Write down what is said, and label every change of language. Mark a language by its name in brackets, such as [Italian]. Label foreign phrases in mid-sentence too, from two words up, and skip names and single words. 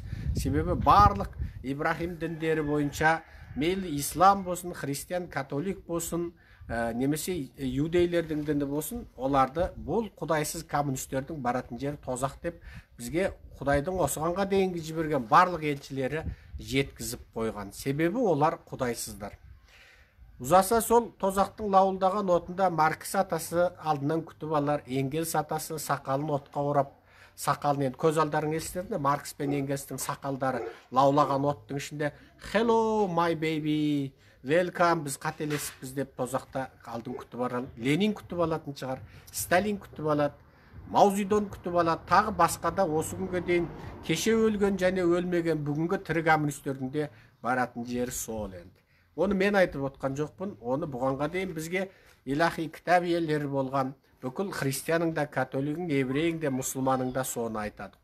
[Kazakh] Себебі барлық Ибрахим діндері бойынша мейлі ислам болсын, христиан, католик болсын, немесе иудейлердің діні болсын, оларды бұл құдайсыз коммунистердің баратын жері тозақ деп бізге Құдайдың осығанға дейінгі жіберген барлық елшілері жеткізіп қойған. Себебі олар құдайсыздар. Ұзаса сол тозақтың лауылдаған отында Маркс атасы алдынан күтіп алар, Энгельс атасы сақалын отқа орап, сақалын енді көз алдарың елестерінде Маркс пен Энгельстің сақалдары лаулаған оттың ішінде [English] «Hello, my baby, welcome, [Kazakh] біз қателесіппіз» деп тозақта алдын күтіп алар. Ленин күтіп алатын шығар, Сталин күтіп алады, Мао Цзедун күтіп алады, тағы басқа да осы күнге дейін кеше өлген және өлмеген бүгінгі тірі коммунистердің де баратын жері сол енді. Оны мен айтып отқан жоқпын, оны бұғанға дейін бізге илахи кітап иелері болған бүкіл христианың да, католигің, еврейің де, мұсылманың да соны айтады.